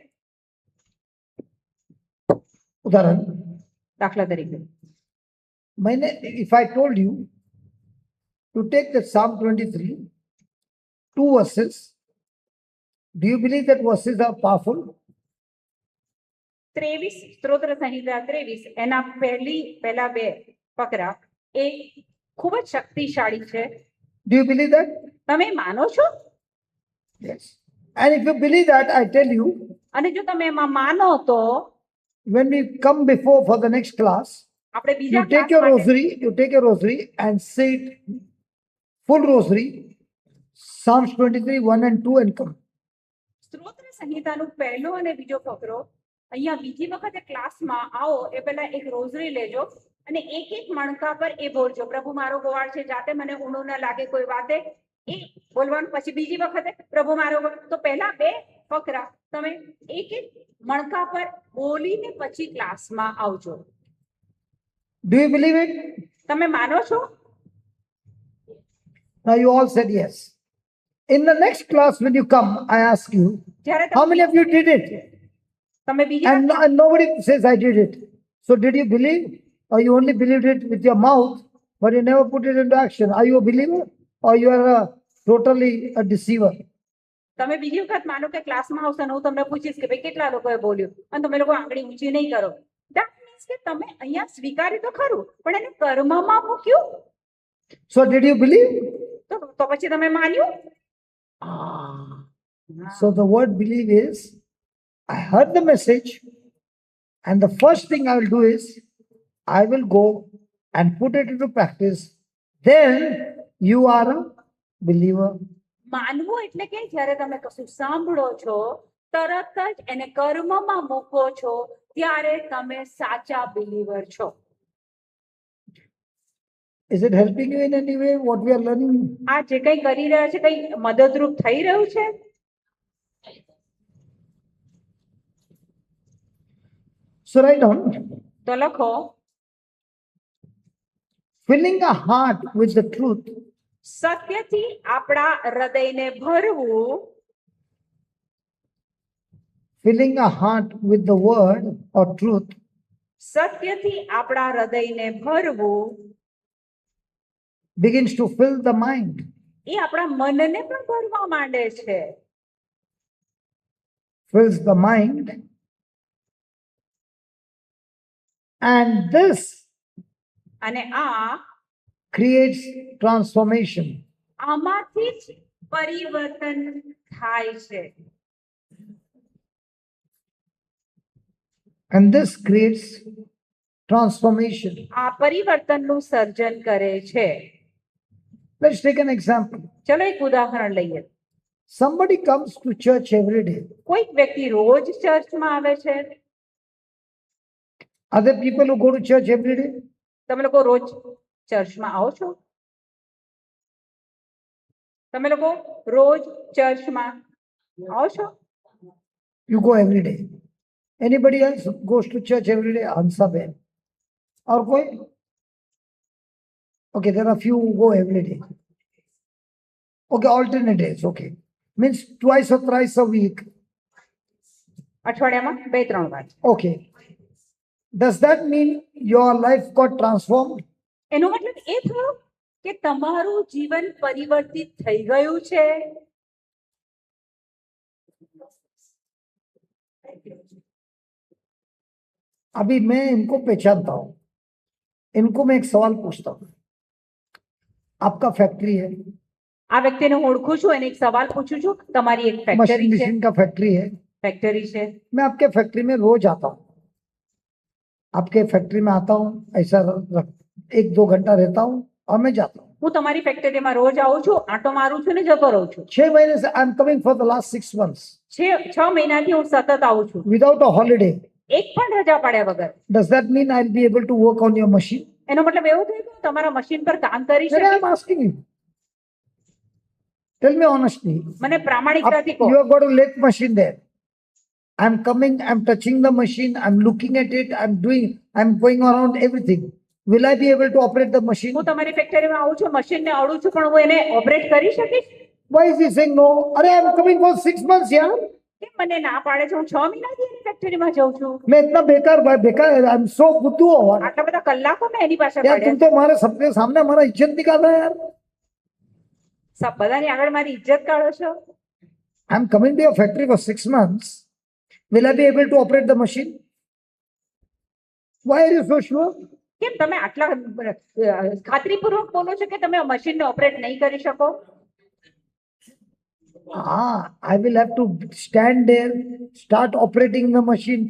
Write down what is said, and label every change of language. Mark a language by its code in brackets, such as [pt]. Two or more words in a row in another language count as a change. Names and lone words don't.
[hi] मैंने, [en] if I told you to take the Psalm 23, 2 verses, do you believe that verses are powerful? [gu] 23 સ્તોત્ર સંહિતા 23 એના પહેલા બે ફકરા એ ખૂબ જ શક્તિશાળી છે. [en] Do you believe that? [gu] તમે માનો છો? [en] Yes. And if you believe that, I tell you, [gu] અને જો તમે એમાં માનો તો [en] when we come before for the next class, [gu] આપણે બીજા [en] you take your rosary and say it, full rosary, Psalms 23, 1 and 2 and come. [gu] સ્તોત્ર સંહિતાનું પહેલો અને બીજો ફકરો અહીંયા બીજી વખતે ક્લાસમાં આવો એ પહેલા એક રોઝરી લેજો અને એક એક મણકા પર એ બોલજો, પ્રભુ મારો ગોવાળ છે, જાતે મને ઊંડું ન લાગે કોઈ વાતે, એ બોલવાનું. પછી બીજી વખતે પ્રભુ મારો તો પહેલા બે ફકરા તમે એક એક મણકા પર બોલીને પછી ક્લાસમાં આવજો. [en] Do you believe it? [gu] તમે માનો છો? [en] Now you all said yes. In the next class when you come, I ask you, [gu] જ્યારે [en] how many of you did it? [gu] તમે બીજી [en] And nobody says I did it. So did you believe, or you only believed it with your mouth, but you never put it into action? Are you a believer, or you are totally a deceiver? [gu] તમે બીજી વખત માનો કે ક્લાસમાં આવશો ને હું તમને પૂછીશ કે ભાઈ કેટલા લોકોએ બોલ્યું અને તમે લોકો આંગળી ઊંચી નહીં કરો. [en] That means [gu] કે તમે અહીંયા સ્વીકારી તો ખરું પણ એને કર્મમાં મૂક્યું. [en] So did you believe? [gu] તો પછી તમે માન્યું? [en] So the word believe is, I heard the message, and the first thing I will do is, I will go and put it into practice. Then you are a believer. [gu] માનવું એટલે કે જ્યારે તમે કશું સાંભળો છો તરત જ એને કર્મમાં મૂકો છો ત્યારે તમે સાચા બિલીવર છો. [en] Is it helping you in any way what we are learning? [gu] આ જે કંઈ કરી રહ્યા છે કંઈ મદદરૂપ થઈ રહ્યું છે? [en] So write down, [gu] તો લખો, [en] filling a heart with the truth [gu] સત્યથી આપણા હૃદયને ભરવું, [en] filling a heart with the word or truth [gu] સત્યથી આપણા હૃદયને ભરવું [en] begins to fill the mind. [gu] એ આપણા મનને પણ ભરવા માંડે છે. [en] Fills the mind, and this [gu] અને આ [en] creates transformation. [gu] આમાંથી જ પરિવર્તન થાય છે. [en] And this creates transformation. [gu] આ પરિવર્તનનું સર્જન કરે છે. [en] Let's take an example. [gu] ચલો એક ઉદાહરણ લઈએ. [en] Somebody comes to church every day. [gu] કોઈક વ્યક્તિ રોજ ચર્ચમાં આવે છે. [en] Are there people who go to church every day? [gu] તમે લોકો રોજ ચર્ચમાં આવો છો? તમે લોકો રોજ ચર્ચમાં આવો છો? [en] You go every day. Anybody else goes to church every day? Answer ben. Or koi? Okay, there are few who go every day. Okay, alternate days. Okay. Means twice or thrice a week. [gu] અઠવાડિયામાં 2-3 વાર. [en] Okay. Does that mean your life got transformed? [gu] એનો મતલબ એ થયો કે તમારું જીવન પરિવર્તિત થઈ ગયું છે. [hi] अभी मैं इनको पहचानता हूं. इनको मैं एक सवाल पूछता हूं. आपका फैक्ट्री है, [gu] આ વ્યક્તિને હું ઓળખું છું, એને એક સવાલ પૂછું છું. તમારી એક [hi] मशीन [gu] ફેક્ટરી છે, [hi] मशीन का फैक्ट्री है. [gu] ફેક્ટરી છે. [hi] मैं आपके फैक्ट्री में रोज आता हूँ. आपके फैक्ट्री में आता हूँ, ऐसा 1-2 घंटा रहता हूँ और मैं जाता हूँ. [gu] હું તમારી ફેક્ટરીમાં રોજ આવું છું, આંટો મારું છું ને જતો રહું છું. [en] 6 [hi] महीने से [en] I am coming for the last 6 months [gu] 6 મહિનાથી હું સતત આવું છું, [en] without a holiday. [gu] એક પણ રજા પાડ્યા વગર. [en] Does that mean I'll be able to work on your machine? [gu] એનો મતલબ એવું થયું કે હું તમારા મશીન પર કામ કરી [en] Then [gu] શકીશ? [en] I'm asking you. Tell me honestly. [gu] મને પ્રામાણિકતાથી કહો. [en] You have got a lathe machine there. I'm coming, I'm touching the machine, I'm looking at it, I'm going around everything. Will I be able to operate the machine? [gu] હું તમારી ફેક્ટરીમાં આવું છું, મશીનને અડું છું, પણ હું એને ઓપરેટ કરી શકીશ? [en] Why is he saying no? Are I'm coming for 6 months, yeah? [gu] કેમ મને ના પાડે છે? હું 6 મહિનાથી એની ફેક્ટરીમાં જાઉં છું. [hi] मैं इतना बेकार [en] I'm so [hi] बुद्धू हो. [gu] આટલા બધા કલાકો મેં એની પાસે [hi] यार तुम [gu] કાઢ્યા. [hi] तो हमारे सबके सामने हमारा इज्जत निकाल रहे हैं यार. [gu] બધાની આગળ મારી ઇજ્જત કાઢો છો. [en] I'm coming to your factory for 6 months. Will I be able to operate the machine? Why are you so sure? [gu] કેમ તમે આટલા ખાતરીપૂર્વક બોલો છો કે તમે મશીનને ઓપરેટ નહીં કરી શકો? [en] I will have to stand there, start operating the machine.